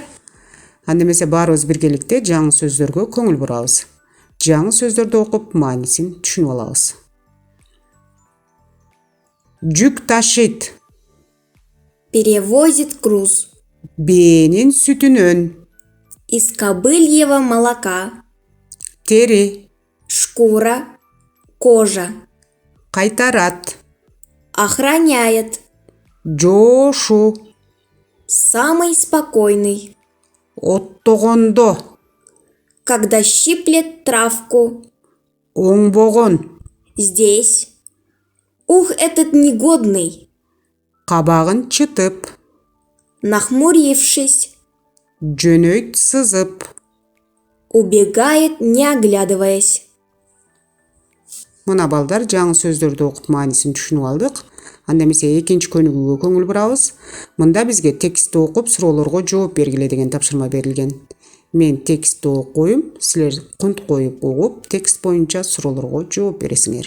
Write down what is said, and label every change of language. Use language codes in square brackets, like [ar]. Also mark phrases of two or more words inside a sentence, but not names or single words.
[ky] Анда эмесе баарыбыз биргеликте жаңы сөздөргө көңүл бурабыз. Жаңы сөздөрдү окуп, маанисин түшүнүп алабыз. Жүк ташыйт. [ru] Перевозит груз. [ky] Бээнин сүтүнөн. [ru] Из кобыльего молока. [ky] Тери. [ru] Шкура. Кожа. [ky] Кайтарат. [ru] Охраняет. [ky] Жошу. [ru] Самый спокойный. [ky] Оттогондо. [ru] Когда щиплет травку. [ky] Оңбогон. [ru] Здесь. Ух, этот негодный. [ky] Кабагын чытып. [ru] Нахмурившись. [ky] Жөнөйт сызып. [ru] Убегает, не оглядываясь. [ky] Мына балдар, жаңы сөздөрдү окуп маанисин түшүнүп алдык. Анда эмесе экинчи көнүгүүгө көңүл бурабыз. Мында бизге текстти окуп, суроолорго жооп бергиле деген тапшырма берилген. Мен текстти окуйм, силер кунт коюп угуп, текст боюнча суроолорго жооп бересиңер.